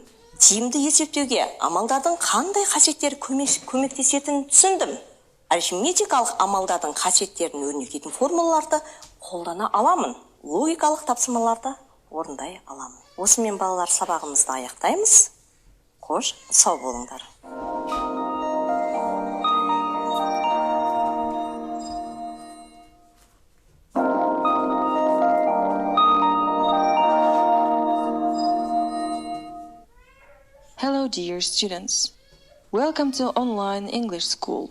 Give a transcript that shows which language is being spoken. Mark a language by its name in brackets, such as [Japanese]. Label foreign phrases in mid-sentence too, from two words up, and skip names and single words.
[Kazakh] Тиімді есептеуге амалдардың қандай қасиеттері көмектесетінін түсіндім. Арифметикалық амалдардың қасиеттерін өрнектейтін формулаларды қолдана аламын. Логикалық тапсырмаларды орындай аламын. Осымен балалар сабағымызды аяқтаймыз. Қош, сау болыңдар. [English] Hello dear students, welcome to Online English School.